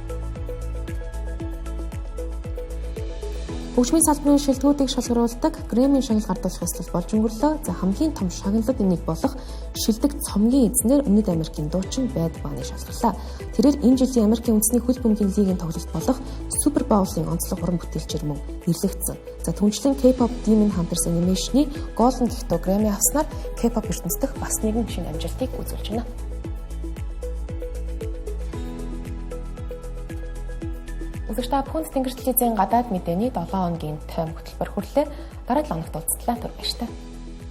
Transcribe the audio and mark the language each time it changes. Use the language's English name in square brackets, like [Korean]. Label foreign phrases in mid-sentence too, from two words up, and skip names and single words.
[Mongolian] Хөгжмийн салбарын шилдэгүүдийг шалгаруулдаг Грэммийн шагнал гардуулах ёслол болж өнгөрлөө. За хамгийн том шагналууд нэг болох шилдэг цомгийн эзнэр Өмнөд Америкийн дуучин Bad Bunny шалгарлаа. Тэрээр энэ жилийн Америкийн үндэсний хөл бөмбөгийн лигийн тоглолт болох Super Bowl-ийн онцлог уран бүтээлчээр мөн нэрлэгдсэн. За түнчлэн K-pop Demon Hunters Animation-ы Golden Gecko Grammy авснаар K-pop ертөнцийн бас нэгэн шинэ амжилтыг үзүүлж байна. Үзэгч та бүхэнд Тэнгэр телевизийн гадаад мэдээний 7 хоногийн тойм хөтөлбөр хүрлээ. Дараа 7 хоногт уулзтлаа. Түр баяр таа.